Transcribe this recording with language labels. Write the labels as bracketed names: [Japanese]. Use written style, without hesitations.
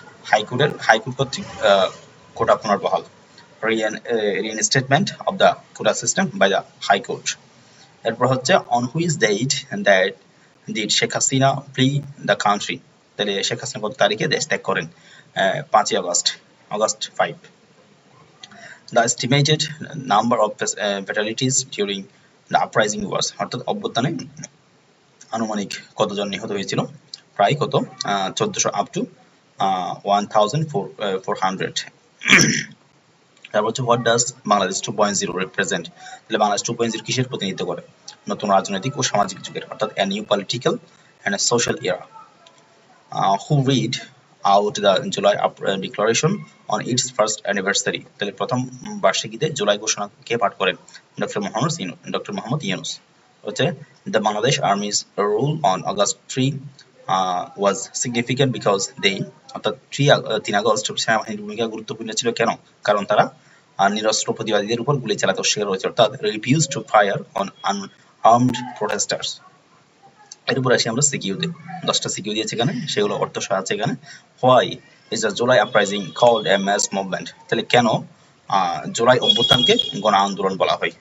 [Bangla] High court কর্তৃক কোটা পুনর্বহাল, [English] Reinstatement of the quota system by the high court. [Bangla] এরপর হচ্ছে [English] on which date that did Sheikh Hasina flee the country, [Bangla] তাহলে শেখ হাসিনা কত তারিখে দেশ ত্যাগ করেন? 5 August 5। [English] The estimated number of fatalities during the uprising was, [Bangla] অর্থাৎ অভ্যুত্থানে আনুমানিক কতজন নিহত হয়েছিল? প্রায় কত? 1400 [English] Up to 1400। [Bangla] তারপর হচ্ছে [English] what does Bangladesh 2.0 represent, [Bangla] তাহলে বাংলাদেশ 2.0 কিসের প্রতিনিধিত্ব করে? নতুন রাজনৈতিক ও সামাজিক যুগের, অর্থাৎ [English] a new political and a social era. Who read out the July Declaration on its first anniversary, [Bangla] তাহলে প্রথম বার্ষিকীতে জুলাই ঘোষণা কে পাঠ করেন? ডক্টর মোহাম্মদ ইউনূস। হচ্ছে [English] the Bangladesh Army's rule on August 3 was significant because they, [Bangla] অর্থাৎ 3 আগস্ট সেনাবাহিনীর ভূমিকা গুরুত্বপূর্ণ ছিল কেন? কারণ তারা নিরস্ত্র প্রতিবাদীদের উপর গুলি চালাতে অস্বীকার করেছে, অর্থাৎ [English] refused to fire on unarmed protesters। [Bangla] এরপর আসি আমরা সিকিউতে, 10টা সিকিউ দিয়েছে এখানে, সেগুলো অর্থ সহ আছে এখানে। [English] why is the July uprising called a mass movement, [Bangla] তাহলে কেন জুলাই অভ্যুত্থানকে গণ আন্দোলন বলা হয়?